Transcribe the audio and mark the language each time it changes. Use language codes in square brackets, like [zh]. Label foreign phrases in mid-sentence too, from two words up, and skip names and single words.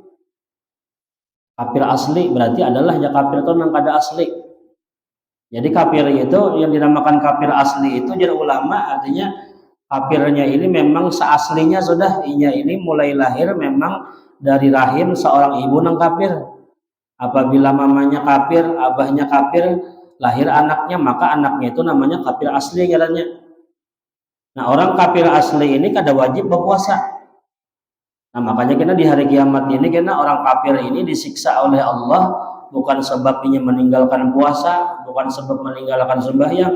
[bjn] Kafir asli berarti adalah ya kafir itu yang kada asli. [id] Jadi kafir itu yang dinamakan kafir asli itu jadi ulama artinya kafirnya ini memang seaslinya sudah, ini mulai lahir memang dari rahim seorang ibu yang kafir. [bjn] Apabila mamanya kafir, abahnya kafir, lahir anaknya, maka anaknya itu namanya kafir asli ngarannya. Nah, orang kafir asli ini kada wajib berpuasa. Nah, makanya kena di hari kiamat ini kena orang kafir ini disiksa oleh Allah bukan sebabnya meninggalkan puasa, bukan sebab meninggalkan sembahyang.